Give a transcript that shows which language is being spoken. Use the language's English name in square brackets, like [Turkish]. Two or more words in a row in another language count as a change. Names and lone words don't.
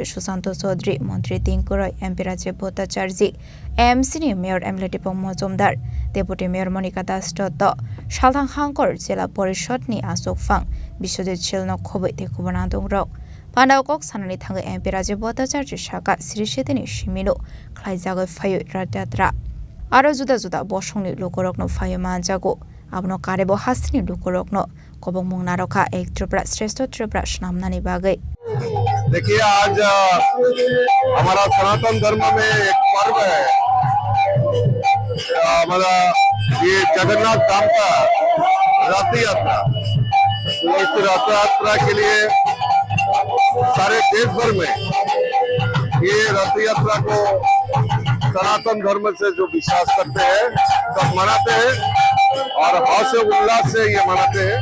[Kok Borok] Shusanto Chaudhary Montri Tinkuroi MP Rajiv Bhattacharya [English] MC Mayor [Kok Borok] Emre Deepak Mojumdar [English] Deputy Mayor [Kok Borok] Monica Das Toto Shaltang Hangkor Jela Porishod ni Asok Phang Bishojit Chilno Khobite Kubonadong Ro Pandawa Kok Sanani Thanga MP Rajiv Bhattacharya Shaka Sirishitini Shimino Khlaijago Phayo Radyatra Aro Juda Juda Boshongni Lukorokno Phayo Manjago Abno Karebo Hastini Lukorokno Kobong Mung Naroka [Hindi] एक त्रिपुरा श्रेष्ठ त्रिपुरा [Kok Borok] Shnamnani Bagai [Hindi] देखिए आज हमारा सनातन धर्म में एक पर्व है, हमारा ये जगन्नाथ धाम का रथ यात्रा। तो इस रथ यात्रा के लिए सारे देश भर में ये रथ यात्रा को सनातन धर्म से जो विश्वास करते हैं सब मनाते हैं और हर्ष उल्लास से ये मनाते हैं।